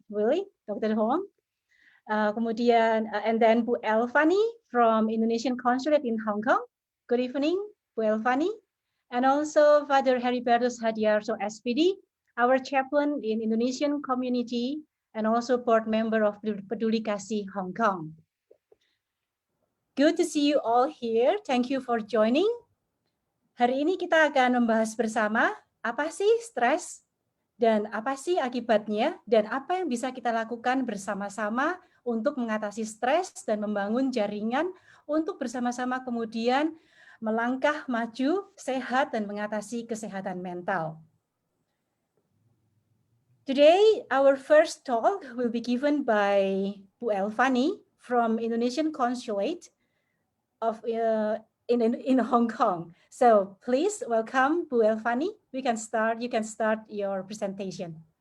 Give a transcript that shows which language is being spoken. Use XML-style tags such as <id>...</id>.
<en>Willy, Dr. Hong. And then Bu Elvani from Indonesian Consulate in Hong Kong. Good evening, Bu Elvani. And also Father Heribertus Hadiarto SPD, our chaplain in Indonesian community and also board member of Peduli Kasih Hong Kong. Good to see you all here. Thank you for joining.</en> <id>Hari ini kita akan membahas bersama apa sih stres, dan apa sih akibatnya, dan apa yang bisa kita lakukan bersama-sama untuk mengatasi stres dan membangun jaringan untuk bersama-sama kemudian melangkah maju, sehat, dan mengatasi kesehatan mental.</id> <en>Today, our first talk will be given by Bu Elvani from Indonesian Consulate of in Hong Kong. So please welcome Bu Elvani. You can start your presentation.</en>